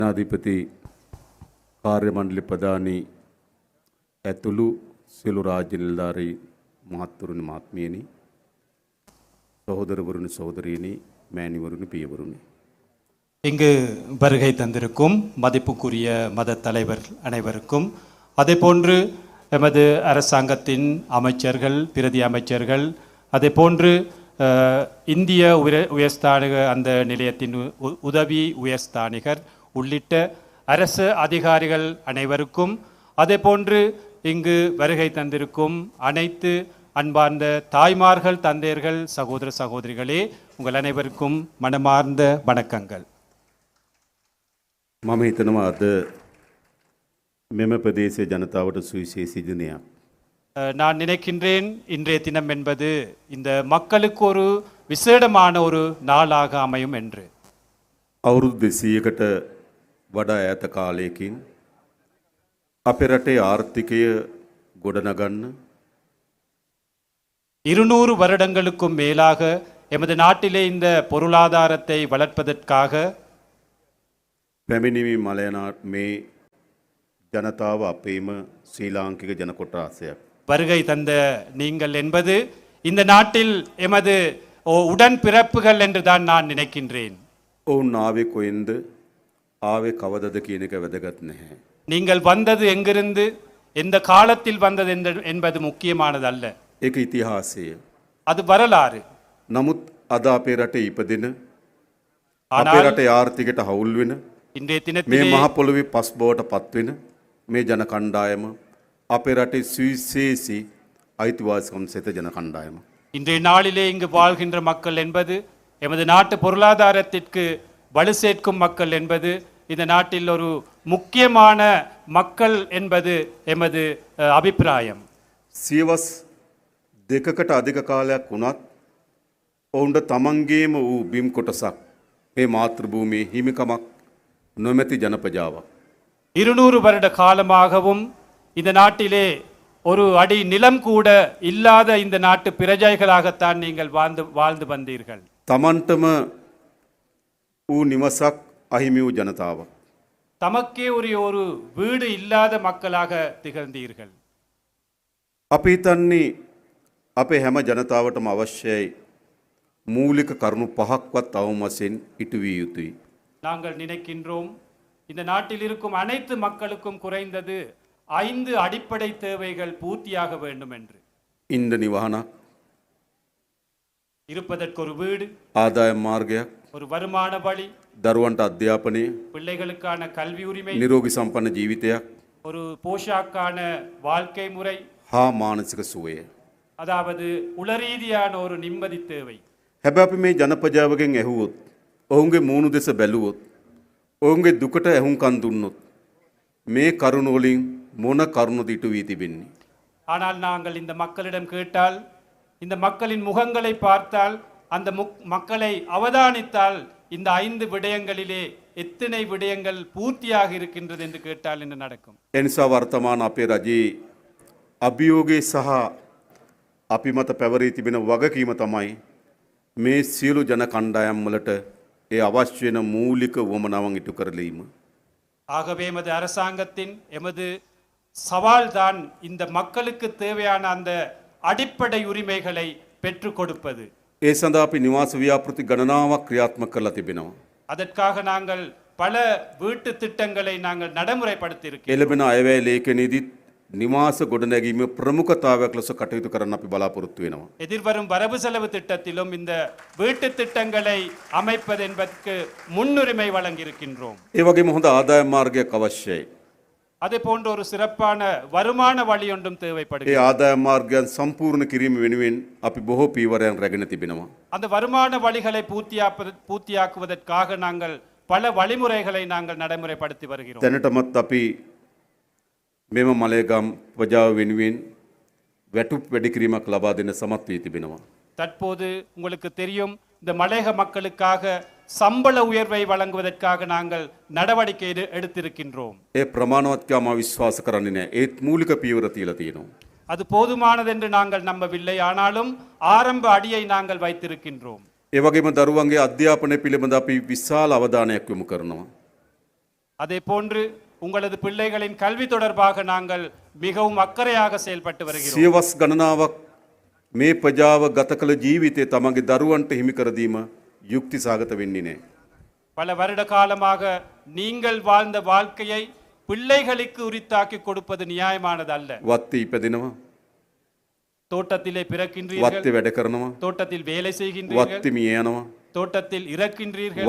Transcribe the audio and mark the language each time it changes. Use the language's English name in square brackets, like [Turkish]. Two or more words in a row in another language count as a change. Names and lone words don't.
[Sinhala] ජනාධිපති කාර්ය මණ්ඩල ප්‍රධානී ඇතුළු සියලු රාජ්‍ය නිලධාරී මහත්වරුනි මහත්මියනි සහෝදරවරුනි සහෝදරියනි මෑණිවරුනි පියවරුනි [Tamil] இங்கு வருகை தந்திருக்கும் மதிப்புக்குரிய மத தலைவர் அனைவருக்கும் அதேபோன்று எமது அரசாங்கத்தின் அமைச்சர்கள் பிரதி அமைச்சர்கள் அதேபோன்று இந்திய உயர்ஸ்தானிக அந்த நிலையத்தின் உதவி உயர்ஸ்தானிகர் உள்ளிட்ட அரசு அதிகாரிகள் அனைவருக்கும் அதேபோன்று இங்கு வருகை தந்திருக்கும் அனைத்து அன்பார்ந்த தாய்மார்கள் தந்தையர்கள் சகோதர சகோதரிகளே உங்கள் அனைவருக்கும் மனமார்ந்த வணக்கங்கள். [Sinhala] මම හිතනවා අද මෙම ප්‍රදේශයේ ජනතාවට සුවිශේෂී දිනයක්. [Tamil] நான் நினைக்கின்றேன் இன்றைய தினம் என்பது இந்த மக்களுக்கு ஒரு விசேடமான ஒரு நாளாக அமையும் என்று. [Sinhala] අවුරුදු 200කට වඩා ඈත කාලයකින් අපේ රටේ ආර්ථිකය ගොඩනගන්න [Tamil] 200 வருடங்களுக்கும் மேலாக எமது நாட்டிலே இந்த பொருளாதாரத்தை வளர்ப்பதற்காக [Sinhala] පැමිණිමි මලයනා මේ ජනතාව අපේම ශ්‍රී ලාංකික ජන කොටාසයක්. [Tamil] வருகை தந்த நீங்கள் என்பது இந்த நாட்டில் எமது உடன் பிறப்புகள் என்று தான் நான் நினைக்கின்றேன். [Sinhala] ඔවුන් ආවේ කොයින්ද ආවේ කවදද කියන එක වැදගත් නැහැ. [Tamil] நீங்கள் வந்தது எங்கிருந்து எந்த காலத்தில் வந்தது என்பது முக்கியமானது அல்ல. [Sinhala] ඒක ඉතිහාසය. [Tamil] அது வரலாறு. [Sinhala] නමුත් අද අපේ රටේ ඉපදෙන අපේ [Tamil] ஆனால் [Sinhala] රටේ ආර්ථිකයට හවුල් වෙන [Tamil] இன்றைய [Sinhala] මේ [Tamil] தினத்திலே [Sinhala] මහ පොළොවේ පස් බවට පත්වෙන මේ ජන කණ්ඩායම අපේ රටේ සුවිශේෂී අයිතිවාසිකම් සහිත ජන කණ්ඩායම. [Tamil] இன்றைய நாளிலே இங்கு வாழ்கின்ற மக்கள் என்பது எமது நாட்டு பொருளாதாரத்திற்கு வலு சேர்க்கும் மக்கள் என்பது இந்த நாட்டில் ஒரு முக்கியமான மக்கள் என்பது எமது அபிப்பிராயம். [Sinhala] සියවස් දෙකකට අධික කාලයක් වුණත් ඔවුන්ට තමන්ගේම වූ බිම් කොටසක් මේ මාතෘභූමියේ හිමිකමක් නොමැති ජනපජාවක්. [Tamil] 200 வருட காலமாகவும் இந்த நாட்டிலே ஒரு அடி நிலம் கூட இல்லாத இந்த நாட்டு பிரஜைகளாகத்தான் நீங்கள் வாழ்ந்து வந்தீர்கள். [Sinhala] තමන්ටම වූ නිවසක් අහිමි වූ ජනතාවක්. [Tamil] தமக்கே உரிய ஒரு வீடு இல்லாத மக்களாக திகழ்ந்தீர்கள். [Sinhala] අපි හිතන්නේ අපේ හැම ජනතාවටම අවශ්‍යයි මූලික කරුණු පහක්වත් අවම වශයෙන් ඉටු විය යුතුයි. [Tamil] நாங்கள் நினைக்கின்றோம் இந்த நாட்டில் இருக்கும் அனைத்து மக்களுக்கும் குறைந்தது 5 அடிப்படை தேவைகள் பூர்த்தியாக வேண்டும் என்று. [Sinhala] ඉන්ද නිවහනක්, [Tamil] இருப்பதற்கு ஒரு வீடு, [Sinhala] ආදායම් මාර්ගයක්, [Tamil] ஒரு வருமான வழி, [Sinhala] දරුවන්ට අධ්‍යාපනය, [Tamil] பிள்ளைகளுக்கான கல்வி உரிமை, [Sinhala] නිරෝගී සම්පන්න ජීවිතයක් [Tamil] ஒரு போஷாக்கான வாழ்க்கை முறை, [Sinhala] හා මානසික සුවය. [Tamil] அதாவது உளரீதியான ஒரு நிம்மதி தேவை. [Sinhala] හැබැයි අපි මේ ජනපජාවගෙන් ඇහුවොත්, ඔවුන්ගේ මූණු දෙස බැලුවොත්, ඔවුන්ගේ දුකට ඇහුම්කන් දුන්නොත් මේ කරුණ වලින් මොන කරුණද ඉටු වී තිබෙන්නේ? [Tamil] ஆனால் நாங்கள் இந்த மக்களிடம் கேட்டால், இந்த மக்களின் முகங்களை பார்த்தால், அந்த மக்களை அவதானித்தால் இந்த 5 விடயங்களிலே எத்தனை விடயங்கள் பூர்த்தியாக இருக்கின்றது என்று கேட்டால் என்ன நடக்கும்? [Sinhala] එනිසා වර්තමාන අපේ රජයේ අභියෝගය සහ අපි මත පැවරී තිබෙන වගකීම තමයි මේ සියලු ජන කණ්ඩායම් වලට ඒ අවශ්‍ය වෙන මූලික වමනාවන් ඉටු කරලීම. [Tamil] ஆகவே எமது அரசாங்கத்தின் எமது சவால் தான் இந்த மக்களுக்கு தேவையான அந்த அடிப்படை உரிமைகளை பெற்றுக் கொடுப்பது. [Sinhala] ඒ සඳහා අපි නිවාස ව්‍යාපෘති ගණනාවක් ක්‍රියාත්මක කරලා තිබෙනවා. [Tamil] அதற்காக நாங்கள் பல வீட்டு திட்டங்களை நாங்கள் நடைமுறைப்படுத்தி இருக்கிறோம். [Sinhala] එළඹෙන අයවැය ලේඛනයේදීත් නිවාස ගොඩනැගීමේ ප්‍රමුඛතාවයක් ලෙස කටයුතු කරන්න අපි බලාපොරොත්තු වෙනවා. [Tamil] எதிர்வரும் வரவு செலவு திட்டத்திலும் இந்த வீட்டு திட்டங்களை அமைப்பது என்பதற்கு முன்னுரிமை வழங்கியிருக்கின்றோம். [Sinhala] ඒ වගේම හොඳ ආදායම් මාර්ගයක් අවශ්‍යයි. [Tamil] அதே போன்ற ஒரு சிறப்பான வருமான வழி ஒன்றும் [Sinhala] ඒ [Tamil] தேவைப்படுகிறது. [Sinhala] ආදායම් මාර්ගයන් සම්පූර්ණ කිරීම වෙනුවෙන් අපි බොහෝ පීවරයන් රැගෙන තිබෙනවා. [Tamil] அந்த வருமான வழிகளை பூர்த்தியாக்குவதற்காக நாங்கள் பல வழிமுறைகளை நாங்கள் நடைமுறைப்படுத்தி வருகிறோம். [Sinhala] දැනටමත් අපි මෙම මලයගම් ප්‍රජාව වෙනුවෙන් වැටුප් වැඩි කිරීමක් ලබා දෙන්න සමත් වී තිබෙනවා. [Tamil] தற்போது உங்களுக்கு தெரியும் இந்த மலையக மக்களுக்காக சம்பள உயர்வை வழங்குவதற்காக நாங்கள் நடவடிக்கை எடுத்திருக்கின்றோம். [Sinhala] ඒ ප්‍රමාණවත් මම විශ්වාස කරන්නේ නැහැ. ඒත් මූලික පීවර තියලා තියෙනවා. [Tamil] அது போதுமானது என்று நாங்கள் நம்பவில்லை, ஆனாலும் ஆரம்ப அடியை நாங்கள் வைத்திருக்கின்றோம். [Sinhala] ඒ වගේම දරුවන්ගේ අධ්‍යාපනය පිළිබඳ අපි විශාල අවධානයක් යොමු කරනවා. [Tamil] அதே போன்று உங்களது பிள்ளைகளின் கல்வி தொடர்பாக நாங்கள் மிகவும் அக்கறையாக செயல்பட்டு வருகிறோம். [Sinhala] සියවස් ගණනාවක් මේ ප්‍රජාව ගත කළ ජීවිතය තමන්ගේ දරුවන්ට හිමි කර දීම යුක්තිසහගත වෙන්නේ නැහැ. [Tamil] பல வருட காலமாக நீங்கள் வாழ்ந்த வாழ்க்கையை பிள்ளைகளுக்கு உரித்தாக்கி கொடுப்பது நியாயமானதல்ல. [Sinhala] වත්තේ ඉපදෙනවා, [Tamil] தோட்டத்திலே பிறக்கின்றீர்கள், [Sinhala] වත්තේ වැඩ කරනවා, [Tamil] தோட்டத்தில் வேலை செய்கின்றீர்கள், [Sinhala] වත්තේ මිය යනවා, [Tamil] தோட்டத்தில் இறக்கின்றீர்கள்,